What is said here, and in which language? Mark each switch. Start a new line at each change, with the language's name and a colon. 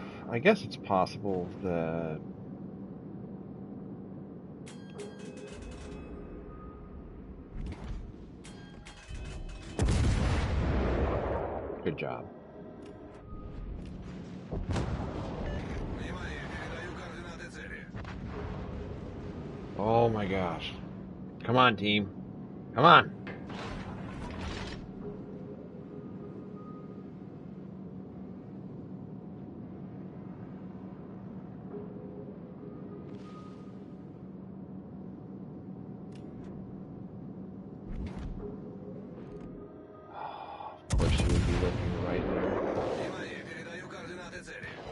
English: I guess it's possible that good job.
Russian: Внимание, передаю координаты цели.
English: Oh my gosh. Come on, team. Come on. Of course she would be looking right there.
Russian: Внимание, передаю координаты цели.